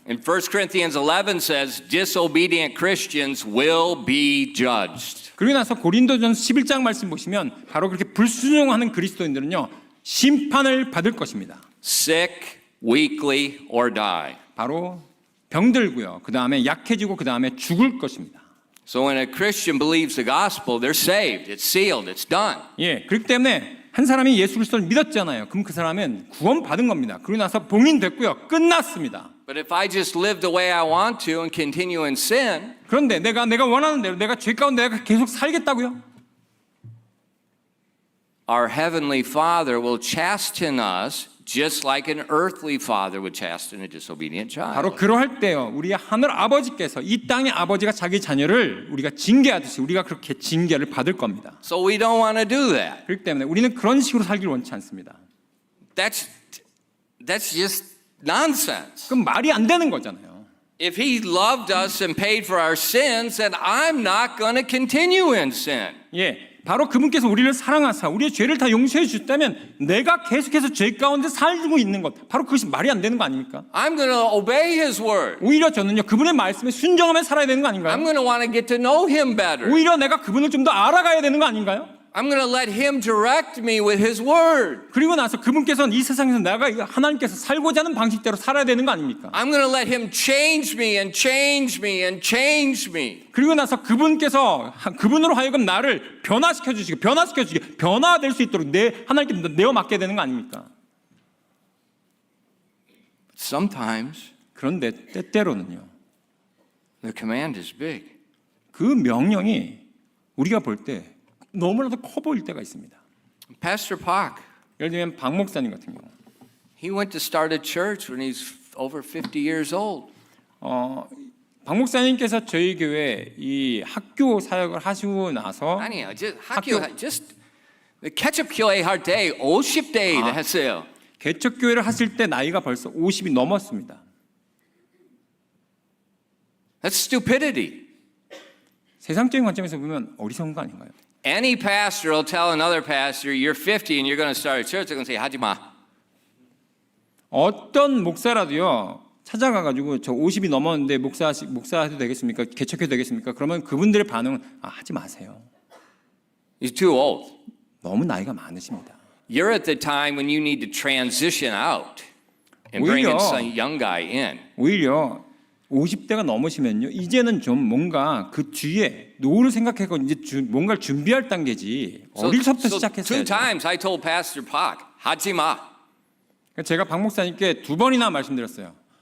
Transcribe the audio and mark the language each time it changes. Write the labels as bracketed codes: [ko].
[en] And 1 Corinthians 11 says, disobedient Christians will be judged. [ko] 그리고 나서 고린도전서 11장 말씀 보시면 바로 그렇게 불순종하는 그리스도인들은요, 심판을 받을 것입니다. [en] Sick, weakly, or die. [ko] 바로 병들고요. 그 다음에 약해지고 그 다음에 죽을 것입니다. [en] So when a Christian believes the gospel, they're saved, it's sealed, it's done. [ko] 예, 그렇기 때문에 한 사람이 예수 그리스도를 믿었잖아요. 그럼 그 사람은 구원 받은 겁니다. 그리고 나서 봉인됐고요. 끝났습니다. [en] But if I just live the way I want to and continue in sin, [ko] 그런데 내가 원하는 대로 내가 죄 가운데 내가 계속 살겠다고요? [en] our heavenly Father will chasten us just like an earthly father would chasten a disobedient child. [ko] 바로 그러할 때요. 우리 하늘 아버지께서 이 땅의 아버지가 자기 자녀를 우리가 징계하듯이 우리가 그렇게 징계를 받을 겁니다. [en] So we don't want to do that. [ko] 그렇기 때문에 우리는 그런 식으로 살기를 원치 않습니다. [en] That's just nonsense. [ko] 그럼 말이 안 되는 거잖아요. [en] If he loved us and paid for our sins, then I'm not going to continue in sin. [ko] 예, 바로 그분께서 우리를 사랑하사 우리의 죄를 다 용서해 주셨다면 내가 계속해서 죄 가운데 살고 있는 것, 바로 그것이 말이 안 되는 거 아닙니까? [en] I'm going to obey his word. [ko] 오히려 저는요, 그분의 말씀에 순종하며 살아야 되는 거 아닌가요? [en] I'm going to want to get to know him better. [ko] 오히려 내가 그분을 좀 더 알아가야 되는 거 아닌가요? [en] I'm going to let him direct me with his word. [ko] 그리고 나서 그분께서는 이 세상에서 내가 하나님께서 살고자 하는 방식대로 살아야 되는 거 아닙니까? [en] I'm going to let him change me and change me and change me. [ko] 그리고 나서 그분께서 그분으로 하여금 나를 변화시켜 주시고 변화될 수 있도록 하나님께 내어 맡게 되는 거 아닙니까? [en] Sometimes [ko] 그런데 때때로는요, [en] the command is big. [ko] 그 명령이 우리가 볼 때 너무나도 커 보일 때가 있습니다. [en] Pastor Park, [ko] 예를 들면 박 목사님 같은 경우, [en] he went to start a church when he's over 50 years old. [ko] 박 목사님께서 저희 교회 이 학교 사역을 하시고 나서 아니요, just 케첩 교회 할 때 50대 했어요. 개척 교회를 하실 때 나이가 벌써 50이 넘었습니다. [en] That's stupidity. [ko] 세상적인 관점에서 보면 어리석은 거 아닌가요? [en] Any pastor will tell another pastor, you're 50 and you're going to start a church. They're going to say, [ko] 하지 마. 어떤 목사라도요, 찾아가가지고 저 50이 넘었는데 목사해도 되겠습니까? 개척해도 되겠습니까? 그러면 그분들의 반응은 하지 마세요. [en] He's too old. [ko] 너무 나이가 많으십니다. [en] You're at the time when you need to transition out and bring in some young guy in. [ko] 오히려 50대가 넘으시면요, 이제는 좀 뭔가 그 뒤에 노후를 생각하고 이제 뭔가를 준비할 단계지. 어릴 적부터 시작했어요. [en] Two times I told Pastor Park, [ko] 하지 마. 제가 박 목사님께 2번이나 말씀드렸어요.